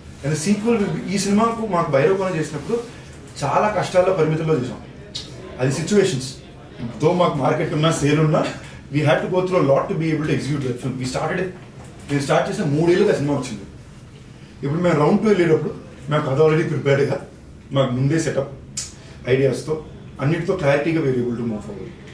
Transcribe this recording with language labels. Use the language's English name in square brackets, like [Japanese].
[Telugu] And sequel ఈ సినిమాకు మాకు భైరవగోన చేసినప్పుడు చాలా కష్టాల్లో పరిమితుల్లో చేసాం. అది సిచ్యువేషన్స్. తో మాకు మార్కెట్ ఉన్నా సేల్ ఉన్నా [English] we had to go through a lot to be able to execute that film. We start [Telugu] చేసిన 3 ఏళ్ళుగా సినిమా వచ్చింది. ఇప్పుడు మేము రౌండ్ 2 వెళ్ళేటప్పుడు మేము కథ ఆల్రెడీ ప్రిపేర్డ్గా మాకు ముందే సెటప్ ఐడియాస్తో అన్నిటితో క్లారిటీగా [English] We're able to move forward.